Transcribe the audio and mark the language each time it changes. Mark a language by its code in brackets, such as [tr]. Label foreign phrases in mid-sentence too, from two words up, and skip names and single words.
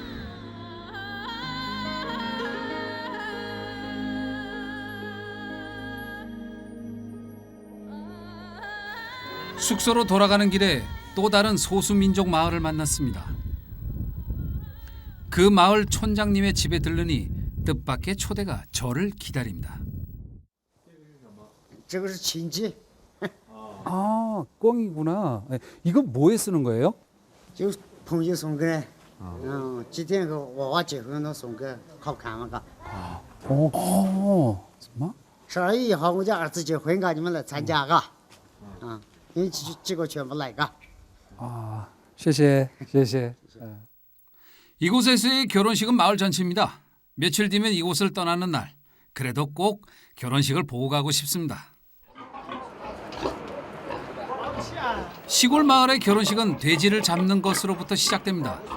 [ko] 숙소로 돌아가는 길에 또 다른 소수민족 마을을 만났습니다. 그 마을 촌장님의 집에 들르니 뜻밖의 초대가 저를 기다립니다. [zh] 这个是亲戚， [ko] 아, 꽁이구나. 예, 이거 뭐에 쓰는 거예요? [zh] 就朋友送给，几天个娃娃结婚了送给，好看嘛嘎。 [ko] 정말? [zh] 12月1号我家儿子结婚嘎，你们来参加嘎，因为几个全部来嘎。 아,谢谢. [ko] 이곳에서의 결혼식은 마을 전체입니다. 며칠 뒤면 이곳을 떠나는 날, 그래도 꼭 결혼식을 보고 가고 싶습니다. 시골 마을의 결혼식은 돼지를 잡는 것으로부터 시작됩니다.